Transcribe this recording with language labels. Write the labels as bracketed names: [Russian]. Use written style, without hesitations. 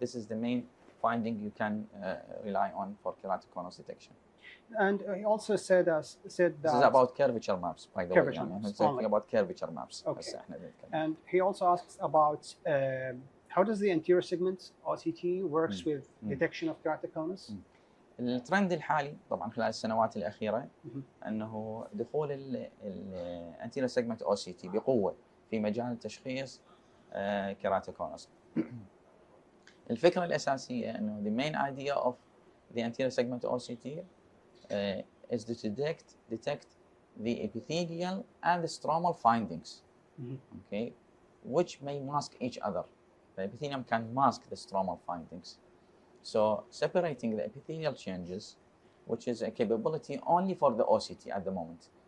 [English] This is the main finding you can rely on for keratoconus detection. And he also said that this is about curvature maps, by the way. Maps I'm talking about curvature maps. Okay. And he also asks about how does the anterior segment OCT works with detection of keratoconus. [Arabic] الترند الحالي طبعا خلال السنوات الأخيرة أنه دخول الانتيريور سيجمنت او سي تي بقوة في مجال تشخيص keratoconus. الفكرة الأساسية أنه [English] the main idea of the anterior segment OCT is to detect the epithelial and the stromal findings, okay, which may mask each other. The epithelium can mask the stromal findings. So separating the epithelial changes, which is a capability only for the OCT at the moment.